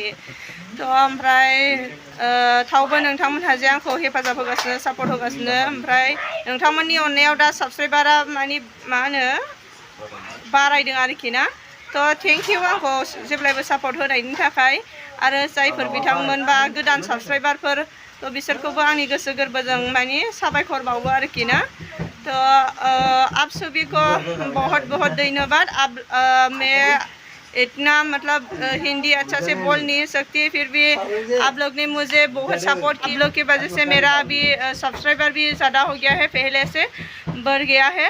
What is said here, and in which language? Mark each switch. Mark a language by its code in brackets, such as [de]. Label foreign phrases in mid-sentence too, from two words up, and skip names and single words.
[brx] थ' ओमफ्राय थावबो नोंथांमोनहा जे आंखौ हेफाजाब होगासिनो, सापर्ट होगासिनो, ओमफ्राय नोंथांमोननि अननायाव दा साबस्क्राइबारा माने मा होनो बारायदों आरोखि ना। थ' [en] thank you [brx] आंखौ जेब्लायबो सापर्ट होनायनि थाखाय। आरो जायफोर बिथांमोन बा गोदान साबस्क्राइबारफोर, तो बिसोरखौबो आंनि गोसो गोरबोजों माने साबायखर बावो आरोखि ना। [hi] तो आप सभी को बहुत बहुत धन्यवाद। मैं इतना मतलब हिंदी अच्छा से बोल नहीं सकती, फिर भी आप लोग ने मुझे बहुत सपोर्ट किया। आप लोग की वजह से मेरा अभी सब्सक्राइबर भी ज़्यादा हो गया है, पहले से बढ़ गया है।